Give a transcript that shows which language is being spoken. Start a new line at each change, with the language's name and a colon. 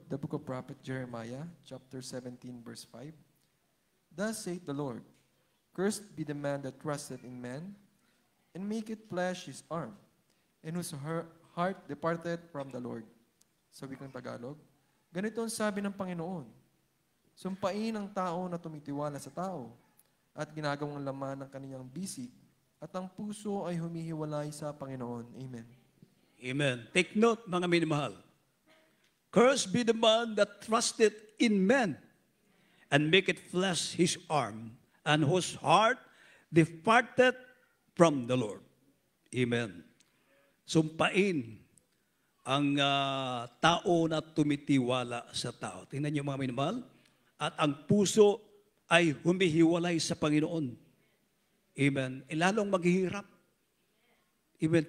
English: The book of prophet Jeremiah, chapter 17, verse 5. Thus saith the Lord, cursed be the man that trusteth in man, and maketh flesh his arm, and whose heart departed from the Lord.
Filipino: Sa wikang Tagalog, ganito ang sabi ng Panginoon, sumpain ang tao na tumitiwala sa tao, at ginagawang laman ng kaniyang bisig, at ang puso ay humihiwalay sa Panginoon. Amen.
English: Amen. Take note,
Filipino: mga minamahal.
English: Cursed be the man that trusted in men, and maketh flesh his arm, and whose heart departed from the Lord. Amen.
Filipino: Sumpain ang tao na tumitiwala sa tao. Tingnan niyo mga minamahal. At ang puso ay humihiwalay sa Panginoon. Amen. Lalong maghihirap. Amen.